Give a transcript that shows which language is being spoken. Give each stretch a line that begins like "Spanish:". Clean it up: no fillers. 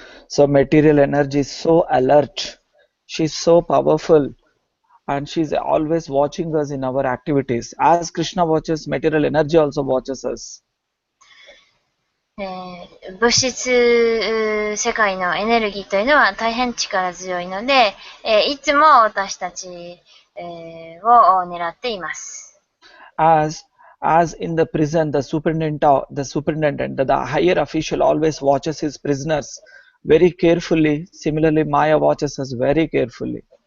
English: So material energy is so alert, she is so powerful, and she is always watching us in our activities. As Krishna watches, material energy also watches us.
Japanese: 物質世界のエネルギーというのは大変力強いので、いつも私たちを狙っています。
English: As in the prison, the superintendent, the higher official always watches his prisoners very carefully. Similarly, Maya watches us very carefully.